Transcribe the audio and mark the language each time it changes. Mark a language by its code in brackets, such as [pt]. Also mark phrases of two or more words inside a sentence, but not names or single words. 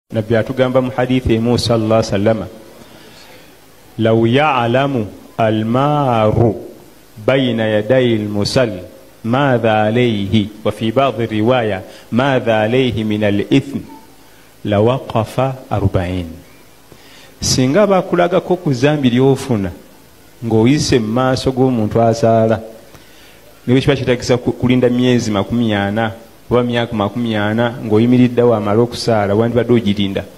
[lg] nabbi atugamba mu hadithi emu [ar] صلى الله عليه وسلم لو يعلم المار بين يدي المصلي ماذا عليه وفي بعض رواية ماذا عليه من الإثم لوقف 40. [lg] singa bakulagako ku zambi lyofuna ng'oyise mu maaso g'omuntu asaala niwe kiba kitagisa kulinda myezi 40 oba myaka 40 ng'oyimiriddewo amala okusaala wandibadde ogirinda.